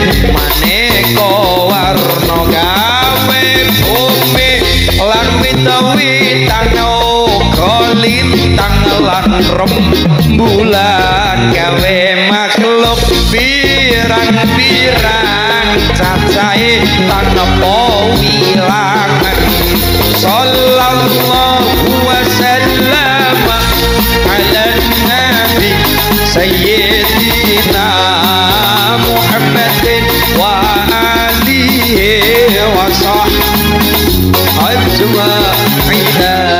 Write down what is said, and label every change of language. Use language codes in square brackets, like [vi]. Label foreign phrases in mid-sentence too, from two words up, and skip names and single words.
[jv] maneka warna gawe bumi lan wit-witan lintang lan rembulan gawe makhluk pirang-pirang cacahe tanpa wilangan [ar] صلى الله وسلم على نبي سيدنا محمد وآله وصحبه أجمعين